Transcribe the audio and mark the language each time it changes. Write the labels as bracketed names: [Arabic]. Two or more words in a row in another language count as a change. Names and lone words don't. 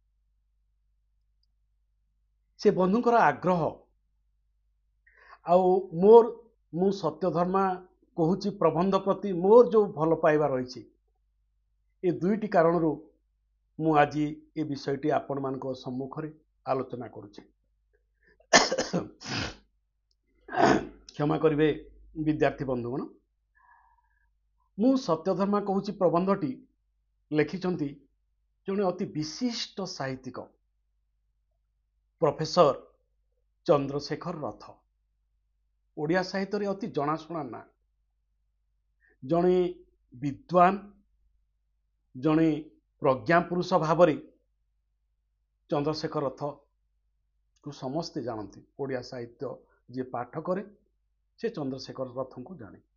[Odia] ସେ ବନ୍ଧୁଙ୍କର ଆଗ୍ରହ ଆଉ ମୋର ମୁଁ ସତ୍ୟଧର୍ମା କହୁଛି ପ୍ରବନ୍ଧ ପ୍ରତି ମୋର ଯୋ ଭଲ ପାଇବା ରହି ଏ ଦୁଇଟି କାରଣ ମୁଁ ଆଜି ଏ ବିଷୟଟି ଆପଣ ମାନଙ୍କ ସମ୍ମୁଖ ଆଲୋଚନା କରୁଛି କ୍ଷମା କରିବେ ବିଦ୍ୟାର୍ଥୀ ବନ୍ଧୁଗଣ ମୁଁ ସତ୍ୟଧର୍ମା କହୁଛି ପ୍ରବନ୍ଧଟି ଲେଖିଛନ୍ତି ଜଣେ ଅତି ବିଶିଷ୍ଟ ସାହିତ୍ୟିକ ପ୍ରଫେସର ଚନ୍ଦ୍ରଶେଖର ରଥ ଓଡ଼ିଆ ସାହିତ୍ୟ ରେ ଅତି ଜଣାଶୁଣା ନା ଜଣେ ବିଦ୍ୱାନ ଜଣେ ପ୍ରଜ୍ଞା ପୁରୁଷ ଭାବେ ଚନ୍ଦ୍ରଶେଖର ରଥ କୁ ସମସ୍ତେ ଜାଣନ୍ତି ଓଡ଼ିଆ ସାହିତ୍ୟ ଯେ ପାଠ କରେ ସେ ଚନ୍ଦ୍ରଶେଖର ରଥ କୁ ଜାଣେ